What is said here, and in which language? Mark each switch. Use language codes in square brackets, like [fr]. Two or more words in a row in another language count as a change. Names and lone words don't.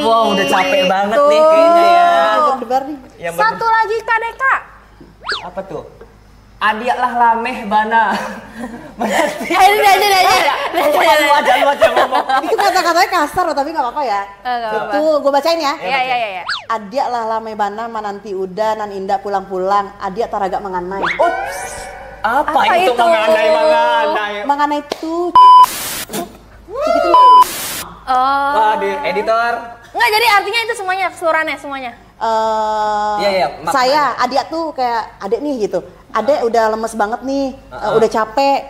[id] Wow, udah capek banget nih kayaknya ya. Berdebar nih. Yang Satu lagi Kak Deka. apa tuh? [min] Adiaklah lameh bana. [id] Ini aja. Lu aja ngomong. Itu kata-katanya kasar loh, tapi nggak apa-apa ya. Nggak apa-apa. Itu gue bacain ya. Iya. [min] Adia lah lame bana mananti udah nan indah pulang-pulang. Adia taraga menganai. [id] Ups. Apa itu itu? menganai? Menganai tuh. Segitu. Oh. Di editor. Nggak, jadi artinya itu semuanya, keseluruhannya semuanya. Iya, Saya, Adia tuh kayak adek nih gitu. Adek udah lemes banget nih, udah capek,